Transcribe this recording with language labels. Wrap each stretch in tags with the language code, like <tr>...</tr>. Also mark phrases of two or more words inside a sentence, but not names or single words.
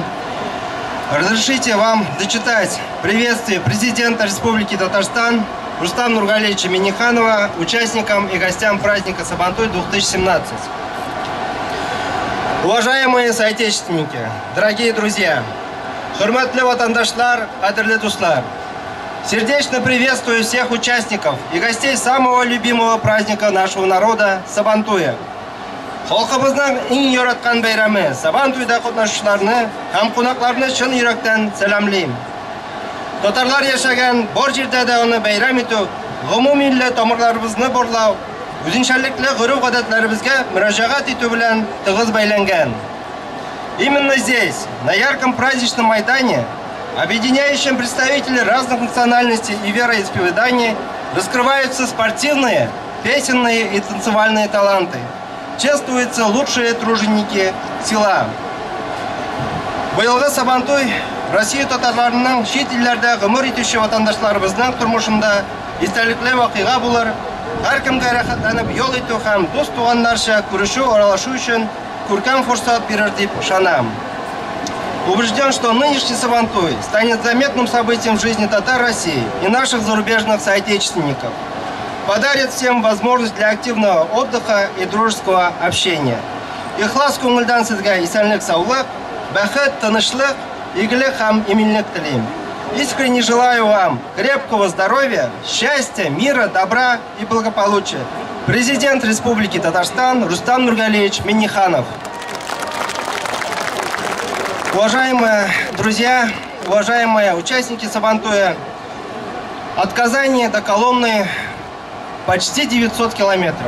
<ru>Разрешите вам дочитать приветствие президента Республики Татарстан Рустама Нургалиевича Минниханова участникам и гостям праздника Сабантуй 2017. Уважаемые соотечественники, дорогие друзья,</ru> <tt>хурматлы ватандашлар, кадрлы дуслар,</tt> <ru>сердечно приветствую всех участников и гостей самого любимого праздника нашего народа Сабантуя.</ru> <tt>Халкыбызның иң яраткан бәйрәме Сабантуйда катнашучыларны һәм кунакларны чын йөрәктән сәламлыйм. Татарлар яшәгән бар җирдә дә аны бәйрәм итү, гомуммилләт тамырларыбызны борлау, үзенчәлекле гореф-гадәтләребезгә мөрәҗәгать итү белән тыгыз бәйләнгән.</tt> <ru>Именно здесь, на ярком праздничном майдане, объединяющим представителей разных национальностей и вероисповеданий, раскрываются спортивные, песенные и танцевальные таланты. Чествуются лучшие труженики села.</ru> <tt>Быелгы Сабантуй Россия татарларының чит илләрдә гомер итүче ватандашларыбызның тормышында истәлекле вакыйга булыр. Һәркемгә рәхәтләнеп ял итү һәм дус туганнарча күрешү, аралашу өчен күркәм форсат бирер дип ышанам.</tt> <ru>Убежден, что нынешний Сабантуй станет заметным событием в жизни татар России и наших зарубежных соотечественников. Подарит всем возможность для активного отдыха и дружеского общения.</ru> <tt>Ихлас күңелдән сезгә исәнлек, саулык, бәхет, тынычлык, игелек һәм иминлек телим.</tt> <ru>Искренне желаю вам крепкого здоровья, счастья, мира, добра и благополучия. Президент Республики Татарстан Рустам Нургалиевич Минниханов. Уважаемые друзья, уважаемые участники Сабантуя, от Казани до Коломны почти 900 километров.</ru>